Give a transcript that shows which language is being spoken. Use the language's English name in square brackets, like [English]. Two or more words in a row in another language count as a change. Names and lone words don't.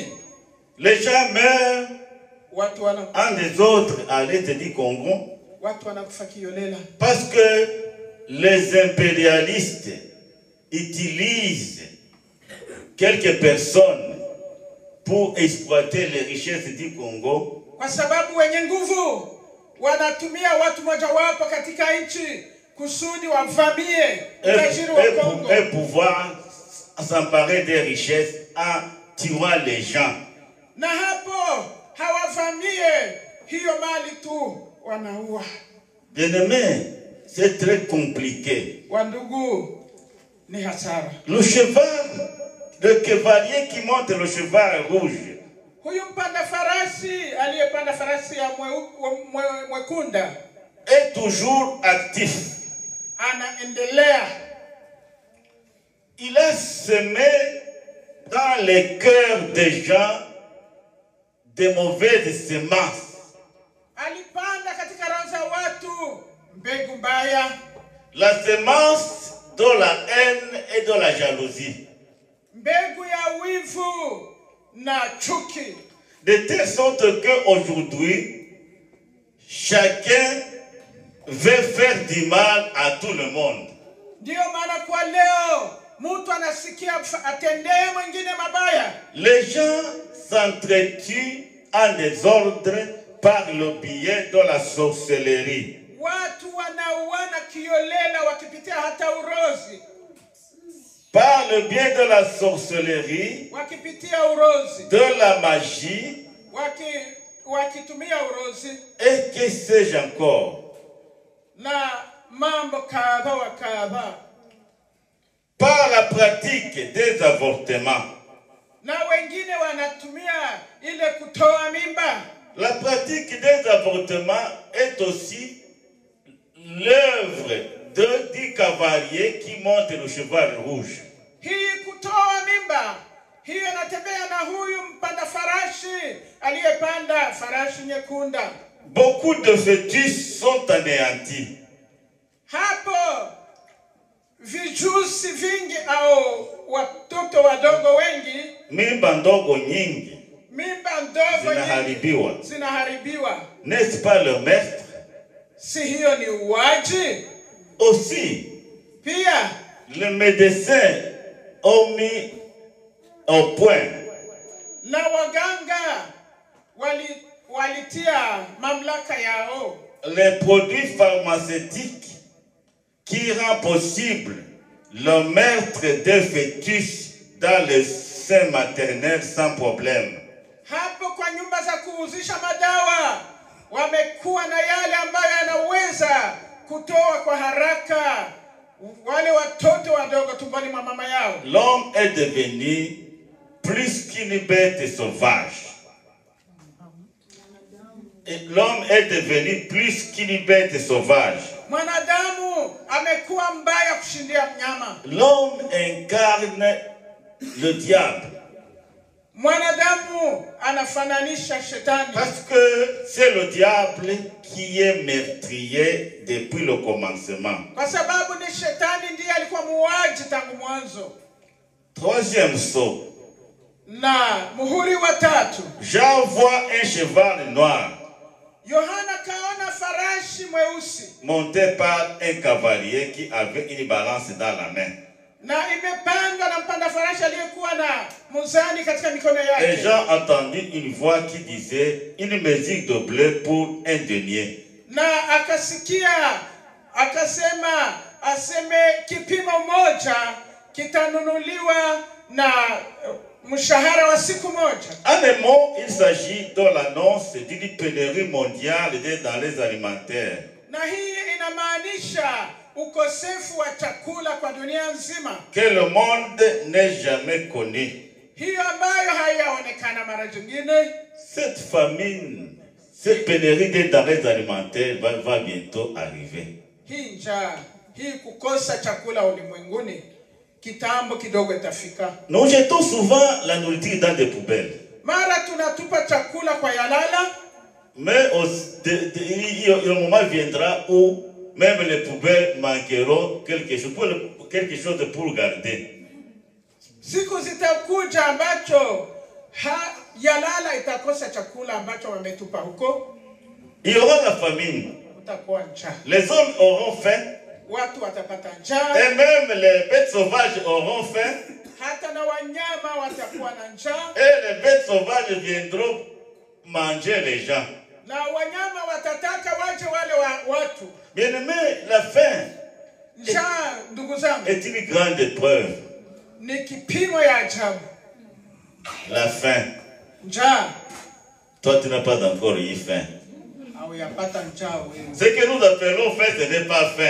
[French] Les gens meurent en désordre à l'est du Congo parce que les impérialistes utilisent quelques personnes pour exploiter les richesses du Congo. [Swahili] Kwa sababu wenye nguvu wanatumia watu mojawapo katika nchi kusudi wavamie utajiri wa Kongo [French] et pouvoir s'emparer des richesses en tuant les gens. [Swahili] Na hapo hawavamie hiyo mali tu, wanaua. [French] Bien-aimé, c'est très compliqué. [Swahili] Wandugu, ni hasara. [French] Le cheval, le cavalier qui monte le cheval rouge, [Swahili] huyu mpanda farasi aliyepanda farasi ya mwekunda, [French] est toujours actif. [Swahili] Anaendelea. [French] Il a semé dans les cœurs des gens des mauvaises semences. [Swahili] Alipanda katika roho za watu mbegu mbaya. [French] La semence de la haine et de la jalousie. [Swahili] Mbegu ya wivu na chuki. [French] De telle sorte qu'aujourd'hui, chacun veut faire du mal à tout le monde. [Swahili] Ndio maana kwa leo mtu anasikia atendee mwingine mabaya. [French] Les gens s'entretuent en désordre par le biais de la sorcellerie. [Swahili] Watu wanauana kiolela wakipitia hata urozi. [French] Par le biais de la sorcellerie, [Swahili] wakipitia urozi, [French] de la magie, [Swahili] wakitumia urozi, [French] et que sais-je encore? [Swahili] Na mambo kadha wa kadha. [French] Par la pratique des avortements. [Swahili] Na wengine wanatumia ile kutoa mimba. [French] La pratique des avortements est aussi l'œuvre du cavalier qui monte le cheval rouge. [Swahili] Hii kutoa mimba, hii anatembea na huyu mpanda farashi aliyepanda farashi nyekunda. [French] Beaucoup de fœtus sont anéantis. [Swahili] Hapo vijusi vingi au watoto wadogo wengi, mimba ndogo nyingi zinaharibiwa. [French] N'est-ce pas le maître? [Swahili] Si hiyo ni uwaji? [French] Aussi, [Swahili] Pia [French] les médecins ont mis au point [Swahili] na waganga walitia mamlaka yao [French] les produits pharmaceutiques qui rendent possible le meurtre d'un fœtus dans le sein maternel sans problème. [Swahili] Hapo kwa nyumba za kuuzisha madawa wamekuwa na yale ambayo yanaweza kutoa kwa haraka wale watoto wadogo tumboni mwa mama yao. [French] L'homme est devenu plus qu'une bête sauvage. L'homme est devenu plus qu'une bête sauvage. [Swahili] Mwanadamu amekuwa mbaya kushindia mnyama. [French] L'homme incarne le diable. [Swahili] Mwanadamu anafananisha shetani. [French] Parce que c'est le diable qui est meurtrier depuis le commencement. [Swahili] Kwa sababu ni shetani ndiye alikuwa muuaji tangu mwanzo. [French] Troisième saut. [Swahili] Na muhuri wa tatu. [French] Jean voit un cheval noir. [Swahili] Yohana kaona farashi mweusi. [French] Monté par un cavalier qui avait une balance dans la main. [Swahili] Na imepandwa na mpanda farashi aliyekuwa na muzani katika mikono yake. [French] Et Jean entendit une voix qui disait une mesure de blé pour un denier. [Swahili] Na akasikia aseme kipimo moja kitanunuliwa na mshahara wa siku moja. [French] En un mot, il s'agit de l'annonce d'une pénurie mondiale des denrées alimentaires. [Swahili] Na hii inamaanisha ukosefu wa chakula kwa dunia nzima. [French] Que le monde n'est jamais connu. [Swahili] Hiyo ambayo haiyaonekana mara nyingine. [French] Cette famine, cette pénurie des denrées alimentaires va bientôt arriver. [Swahili] Hii njaa, hii kukosa chakula ulimwenguni kitambo kidogo itafika. [French] Nous jetons souvent la nourriture dans des poubelles. [Swahili] Mara tunatupa chakula kwa yalala. [French] Mais le moment viendra où même les poubelles manqueront quelque chose pour garder. [Swahili] Siku zitakuja ambacho yalala itakosa chakula ambacho wametupa huko. [French] Il y aura la famine. [Swahili] Utakuwa njaa. [French] Les hommes auront faim. [Swahili] Watu watapata njaa. [French] Et même les bêtes sauvages auront faim. [Swahili] Hata na wanyama watakuwa na njaa. [French] Et les bêtes sauvages viendront manger les gens. [Swahili] Na wanyama watataka waje wale watu. [French] Bien-aimé, la faim est une grande épreuve. [Swahili] Ni kipimo ya ajabu. [French] La faim. [Swahili] Njaa. [French] Toi, tu n'as pas encore eu faim. [Swahili] Hauyapata njaa wewe. [French] Ce que nous appelons faim, ce n'est pas faim.